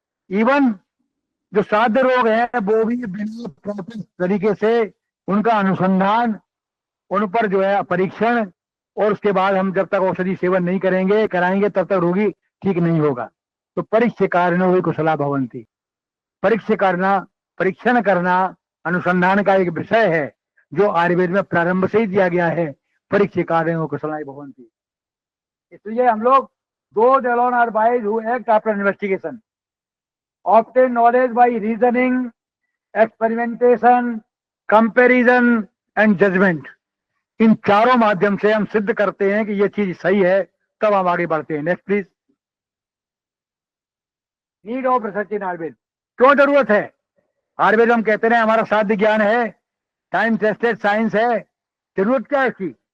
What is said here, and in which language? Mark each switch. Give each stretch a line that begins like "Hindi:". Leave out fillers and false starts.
Hindi: Even जो साध्य रोग है वो भी बिना प्रॉपर तरीके से उनका अनुसंधान, उन पर जो है परीक्षण, और उसके बाद हम जब तक औषधि सेवन नहीं करेंगे कराएंगे तब तक रोगी ठीक नहीं होगा। तो
Sanskrit: परीक्षा कारणों कुशला भवन्ति।
Hindi: परीक्षण करना अनुसंधान का एक विषय है जो आयुर्वेद में प्रारंभ से ही दिया गया है।
Sanskrit: परीक्षा कारणों कुशला भवन्ति।
Hindi: इसलिए हम लोग
English: those alone are wise who act after investigation, obtain knowledge by reasoning, experimentation, comparison and judgment।
Hindi: इन चारों माध्यम से हम सिद्ध करते हैं कि ये चीज सही है, तब हम आगे बढ़ते हैं। Next please. Need of research इन आयुर्वेद। क्यों जरूरत है? आयुर्वेद हम कहते हैं हमारा साध्य ज्ञान है, टाइम टेस्टेड साइंस है। जरूरत क्या है इसकी?